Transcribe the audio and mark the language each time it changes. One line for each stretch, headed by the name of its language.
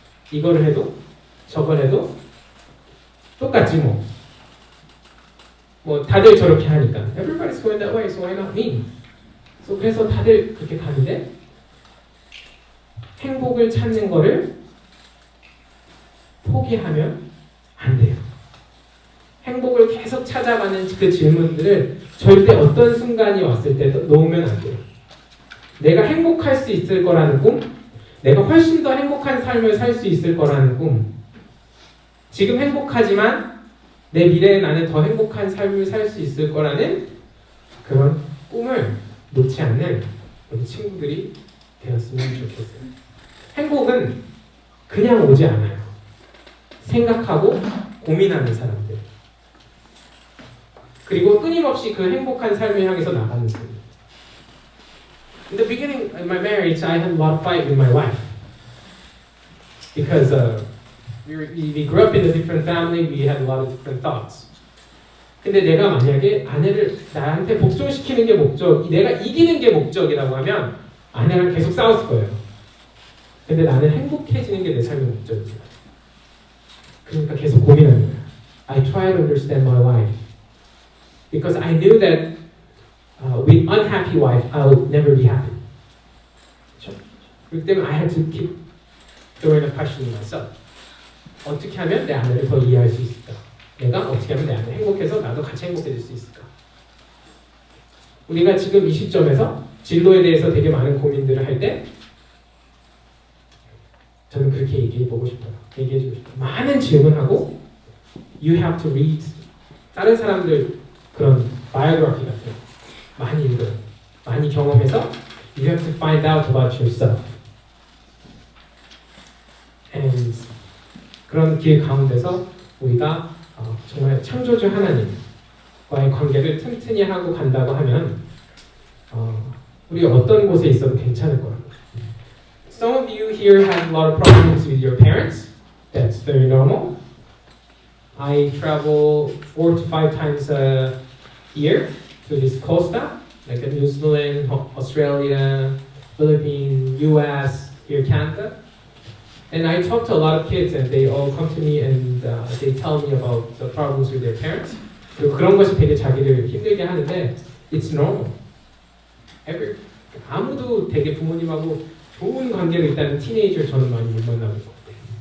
Korean: 이거를 해도 저걸 해도 똑같지 뭐. 뭐 다들 저렇게 하니까.
English: Everybody's going that way, so why not me?
Korean: So 그래서 다들 그렇게 가는데 행복을 찾는 거를 포기하면 안 돼요. 행복을 계속 찾아가는 그 질문들을 절대 어떤 순간이 왔을 때도 놓으면 안 돼요. 내가 행복할 수 있을 거라는 꿈, 내가 훨씬 더 행복한 삶을 살 수 있을 거라는 꿈, 지금 행복하지만 내 미래에 나는 더 행복한 삶을 살 수 있을 거라는 그런 꿈을 놓지 않는 우리 친구들이 되었으면 좋겠어요. 행복은 그냥 오지 않아요. 생각하고 고민하는 사람들. 그리고 끊임없이 그 행복한 삶을 향해서 나가는 사람.
English: In the beginning of my marriage, I had a lot of fight with my wife. Because we grew up in a different family, we had a lot of different thoughts.
Korean: 근데 내가 만약에 아내를 나한테 복종시키는 게 목적, 내가 이기는 게 목적이라고 하면 아내랑 계속 싸웠을 거예요. 근데 나는 행복해지는 게 내 삶의 목적이지. 그러니까 계속 고민하는 거야.
English: I try to understand my wife. Because I knew that with unhappy wife, I would never be happy.
Korean: 그렇죠? 그렇기 때문에
English: I had to keep throwing a question to myself.
Korean: 어떻게 하면 내 아내를 더 이해할 수 있을까? 내가 어떻게 하면 내 아내 행복해서 나도 같이 행복해질 수 있을까? 우리가 지금 이 시점에서 진로에 대해서 되게 많은 고민들을 할 때 저는 그렇게 얘기해주고 싶어요. 많은 질문하고
English: You have to read
Korean: 다른 사람들 그런 바이오그래피 같은 거 많이 읽어요. 많이 경험해서
English: You have to find out about yourself.
Korean: And 그런 길 가운데서 우리가 정말 창조주 하나님과의 관계를 튼튼히 하고 간다고 하면 우리 어떤 곳에 있어도 괜찮을 거라고.
English: Some of you here have a lot of problems with your parents. That's very normal. I travel 4 to 5 times a year to this Kosta, like New Zealand, Australia, Philippines, US, here Canada. And I talk to a lot of kids and they all come to me and they tell me about the problems with their parents.
Korean: 그리고 그런 것이 되게 자기를 힘들게 하는데
English: it's normal.
Korean: 아무도 되게 부모님하고 좋은 관계가 있다는 티네이저를 저는 많이 못 만나는 것 같아요.